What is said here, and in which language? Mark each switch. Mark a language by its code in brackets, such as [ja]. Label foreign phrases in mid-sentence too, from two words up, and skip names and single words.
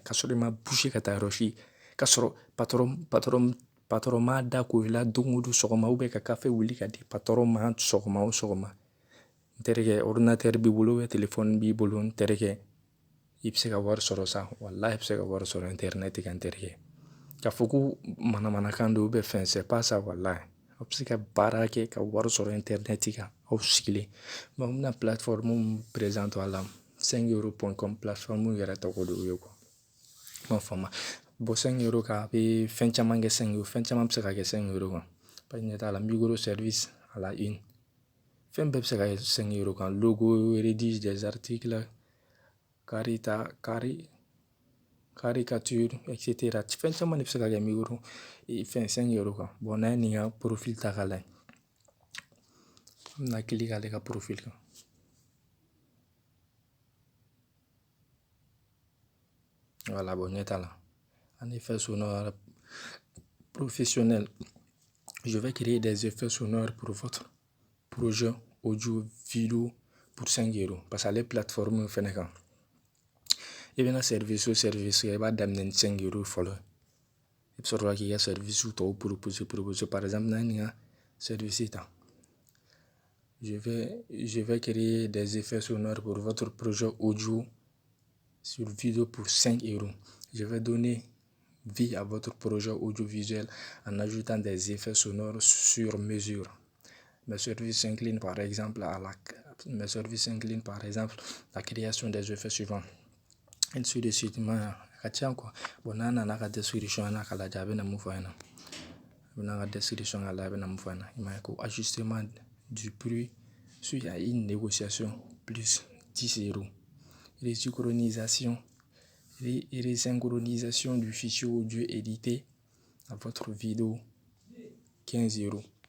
[bm] Ka sɔrɔ i ma bouger ka taa yɔrɔ si. Ka sɔrɔ patron m'a da ko i la don o don sɔgɔma [fr] ou bien [bm] ka café wuli ka di patron ma sɔgɔma o sɔgɔma. N terikɛ ordinateur b'i bolo [fr] ou bien [bm] téléphone b'i bolo, n terikɛ, i bɛ se ka wari sɔrɔ sa walahi, i bɛ se ka wari sɔrɔ internet kan n terikɛ. K'a fɔ ko manamanakan don [fr] ou bien [bm] fɛn, [fr] c'est pas ça walahi. [bm] Aw bɛ se ka baara kɛ ka wari sɔrɔ internet kan aw sigilen. Bon n bɛna plateforme mun présente aw la 5 €.com plateforme yɛrɛ tɔgɔ de y'o ye quoi. I m'a faamu. Bon 5 € kan a bɛ fɛn caman kɛ 5 €, fɛn caman bɛ se ka kɛ 5 € kan. [fr] Parce que [bm] ɲɛ t'a la [fr] micro service à la une. [bm] Fɛn bɛɛ bɛ se ka kɛ 5 € kan. [fr] Logo, rédige des articles, caricature, etc. [bm] Fɛn caman de bɛ se ka kɛ fɛn 5 € kan. Bon n'an ye nin ka profil ta k'a lajɛ. N bɛna cliquer ale ka profil kan. Voilà, bon ɲɛ t'a la. [fr] Un effet sonore professionnel. Je vais créer des effets sonores pour votre projet audio vidéo pour 5 €. Parce que [bm] ale plateforme fɛnɛ kan. I bɛna service o service kɛ, i b'a daminɛ ni 5 € fɔlɔ. I bɛ sɔrɔ k'i ka service tɔw proposer. [fr] Par exemple, [bm] n'an ye nin ka service ta. [fr] Je vais créer des effets sonores pour votre projet audio sur vidéo pour 5 €. Je vais donner vie à votre projet audiovisuel en ajoutant des effets sonores sur mesure. Mes services s'inclinent par exemple à la création des effets suivants. Ainsi de suite. [bm] Ka ca quoi. Bon n'an nana ka description na k'a lajɛ a bɛna mun fɔ an ɲɛna. A bɛna ka description k'a lajɛ a bɛna mun fɔ an ɲɛna. I m'a ye ko [fr] ajustement du bruit suite à une négociation plus 10 €. Resynchronisation du fichier audio édité à votre vidéo 15 €.